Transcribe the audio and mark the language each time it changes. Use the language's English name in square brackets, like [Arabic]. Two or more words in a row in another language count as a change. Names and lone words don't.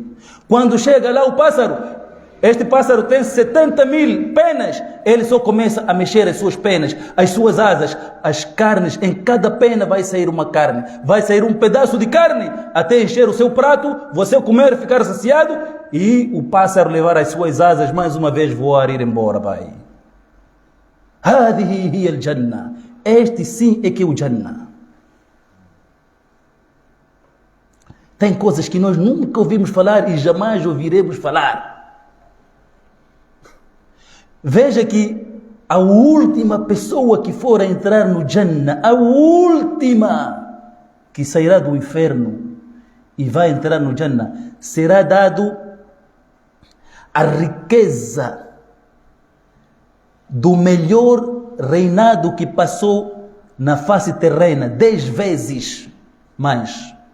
[Portuguese] Quando chega lá o pássaro, este pássaro tem 70.000 penas, ele só começa a mexer as suas penas, as suas asas, as carnes, em cada pena vai sair uma carne, vai sair um pedaço de carne, até encher o seu prato, você comer, ficar saciado, e o pássaro levar as suas asas, mais uma vez voar e ir embora, vai. [Arabic] هذه هي الجنة. [Portuguese] Este sim é que é o Jannah. Tem coisas que nós nunca ouvimos falar e jamais ouviremos falar. Veja que a última pessoa que for a entrar no Jannah, a última que sairá do inferno e vai entrar no Jannah, será dado a riqueza do melhor reinado que passou na face terrena, 10 vezes mais.